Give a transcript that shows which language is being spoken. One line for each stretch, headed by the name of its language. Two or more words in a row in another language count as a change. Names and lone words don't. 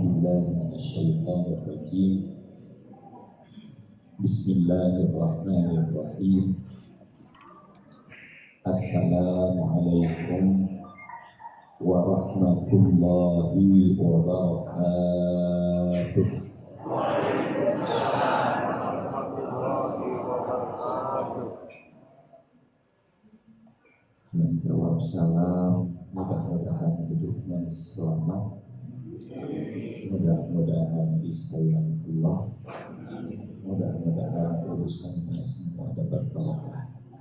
Arabic: بالله من الشيطان الرجيم. بسم الله الرحمن الرحيم. السلام عليكم ورحمة الله وبركاته.
Indonesian: Yang jawab salam, mudah-mudahan hidupnya selamat, mudah-mudahan disayang Allah, mudah-mudahan urusannya semua dapat berkah.